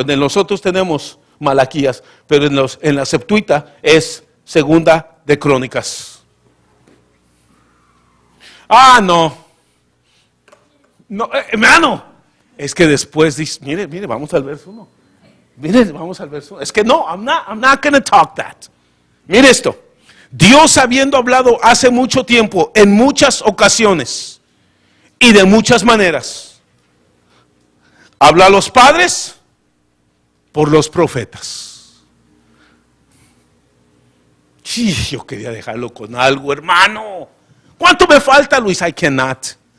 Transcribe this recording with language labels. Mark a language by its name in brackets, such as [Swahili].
[Spanish] En los otros tenemos Malaquías, pero en la Septuagint es Segunda de Crónicas. No, hermano, es que después dice, mire, vamos al verso 1. Mire, vamos al verso 1. Es que no, [English] I'm not going to talk that. [Spanish] Mire esto. Dios, habiendo hablado hace mucho tiempo, en muchas ocasiones y de muchas maneras, habla a los padres por los profetas. Sí, yo quería dejarlo con algo, hermano. ¿Cuánto me falta, Luis? [English] I cannot.